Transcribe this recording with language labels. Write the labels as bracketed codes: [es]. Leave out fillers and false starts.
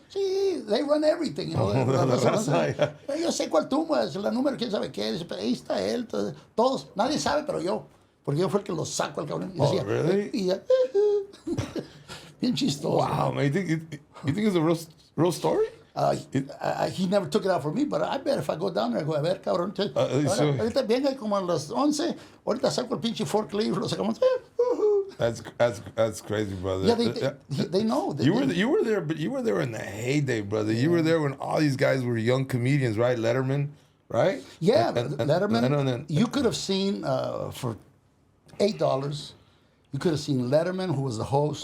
[en] Sí, they run everything, you know. [es] Yo sé cuál tumba, es la número, quién sabe qué. Dice, ahí está él, todos, nadie sabe, pero yo. Porque yo fue el que los saco al cabrón. Y decía, [en] really? [es] Y ya, bien chistoso. [en] Wow, man. You think it's a real story? He never took it out for me, but I bet if I go down there, I go, [es] a ver, cabrón. Ahorita venga como a las 11, ahorita saco el pinche forklift, lo sacamos. [en] That's crazy, brother. Yeah, they know. You were there, but you were there in the heyday, brother. You were there when all these guys were young comedians, right? Letterman, right? Yeah, Letterman. You could have seen for $8. You could have seen Letterman, who was the host.